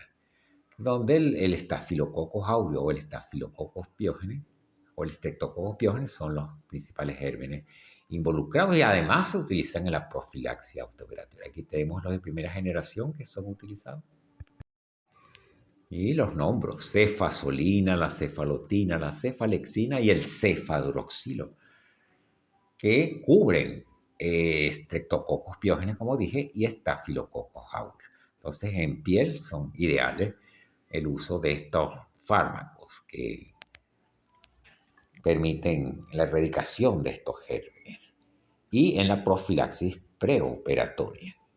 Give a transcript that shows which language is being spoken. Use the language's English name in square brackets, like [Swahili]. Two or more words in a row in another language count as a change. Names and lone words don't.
[Spanish] Donde el estafilococcus aureus o el estafilococcus piógenes o el streptococcus piógenes son los principales gérmenes involucrados y además se utilizan en la profilaxia autooperatoria. Aquí tenemos los de primera generación que son utilizados. Y los nombro: cefasolina, la cefalotina, la cefalexina y el cefadroxilo, que cubren streptococcus piógenes, como dije, y estafilococcus aureus. Entonces, en piel son ideales el uso de estos fármacos que permiten la erradicación de estos gérmenes y en la profilaxis preoperatoria.